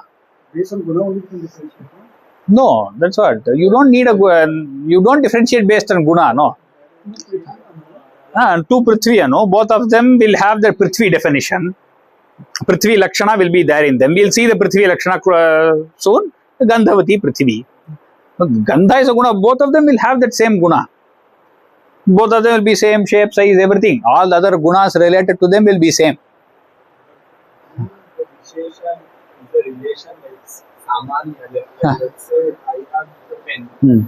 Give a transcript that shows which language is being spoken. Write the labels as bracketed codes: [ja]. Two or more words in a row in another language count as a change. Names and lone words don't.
[en] Based on guna only we can differentiate. No, that's what. You don't need you don't differentiate based on guna, no. Two Prithvi, no. Both of them will have their Prithvi definition. [sa] Prithvi Lakshana [en] will be there in them. We'll see the [sa] Prithvi Lakshana [en] soon. [sa] Gandhavati Prithvi. [en] Gandha is a guna. Both of them will have that same guna. Both of them will be same shape, size, everything. All the other gunas related to them will be same. The Vishesha is the relation like Samanya. Let's say I have the pen.